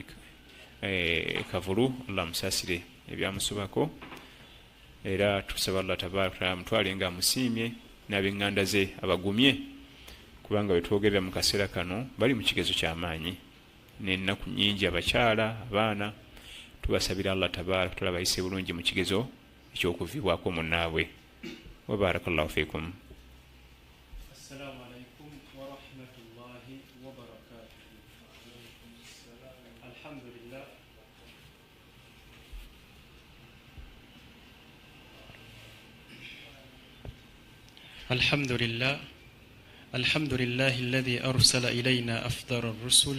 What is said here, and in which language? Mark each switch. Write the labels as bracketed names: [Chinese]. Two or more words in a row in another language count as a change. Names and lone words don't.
[Ganda] Kavulu Allah musasire ebyamusobako era tusaba Allah tabaraka mutwale nga musiimye n'abenganda ze abagumye kubanga wetwogerera mu kaseera kano bali mu kigezo ky'amaanyi n'ennaku nnyingi abakyala abaana tubasabira Allah tabaraka tulabayise bulungi mu kigezo ekyokuviibwako munnaabwe [Arabic] وبارك الله فيكم. السلام عليكم ورحمة الله وبركاته. Alhamdulillah. الحمد لله الحمد لله الذي أرسل إلينا أفضل الرسل